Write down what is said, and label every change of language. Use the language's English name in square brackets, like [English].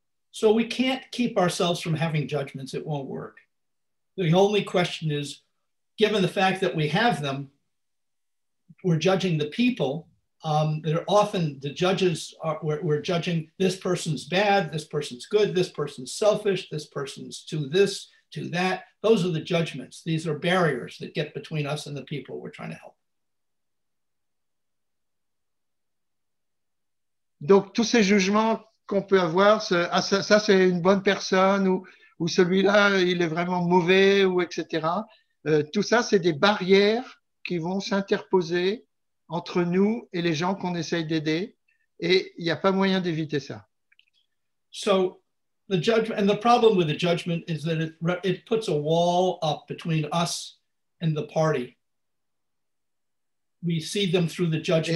[English] So we can't keep ourselves from having judgments. It won't work. The only question is, given the fact that we have them, we're judging the people. They're often the judges we're judging this person's bad, this person's good, this person's selfish, this person's to this, to that. Those are the judgments. These are barriers that get between us and the people we're trying to help. [French] Donc, tous ces jugements qu'on peut avoir, ça c'est une bonne personne, ou celui-là, il est vraiment mauvais, ou etc. Tout ça, c'est des barrières qui vont s'interposer entre nous et les gens qu'on essaye d'aider, et il n'y a pas moyen d'éviter ça. [English] So the judgment, and the problem with the judgment is that it puts a wall up between us and the party. We see them through the judgment.